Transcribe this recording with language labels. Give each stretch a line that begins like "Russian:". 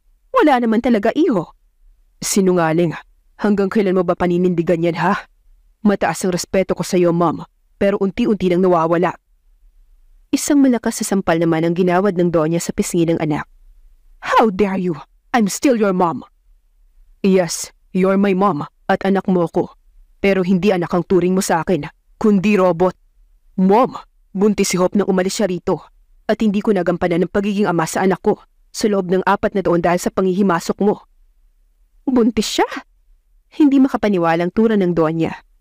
Filipino: Wala naman talaga, iho. Sinungaling. Hanggang kailan mo ba paninindigan yan, ha? Mataas ang respeto ko sa iyo, Mom, pero unti-unti nang nawawala. Isang malakas na sampal naman ang ginawad ng Donya sa pisngi ng anak.
English: How dare you? I'm still your mom. Yes, you're my mom
Filipino: at anak mo ko. Pero hindi anak ang turing mo sa akin, kundi robot. Mom, buntis si Hope nang umalis siya rito. At hindi ko nagampanan ng pagiging ama sa anak ko sa loob ng 4 na taon dahil sa panghihimasok mo. Buntis siya? Hindi makapaniwalang tura ng Donya.